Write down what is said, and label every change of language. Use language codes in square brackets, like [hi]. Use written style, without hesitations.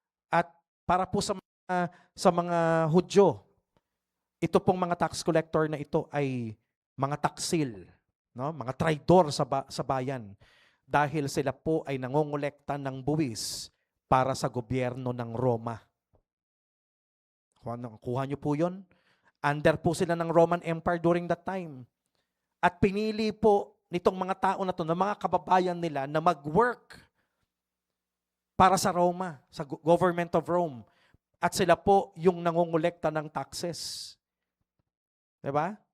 [tl] At para po sa mga Hudyo, ito pong mga tax collector na ito ay mga taksil, no? Mga traidor sa bayan dahil sila po ay nangongolekta ng buwis para sa gobyerno ng Roma. Kuha niyo po yun? [en] Under [tl] po sila ng [en] Roman Empire during that time. [tl] At pinili po nitong mga tao na to, na mga kababayan nila, na mag-work para sa Roma, sa [en] government of Rome. [tl] At sila po yung nangongolekta ng taxes. Diba?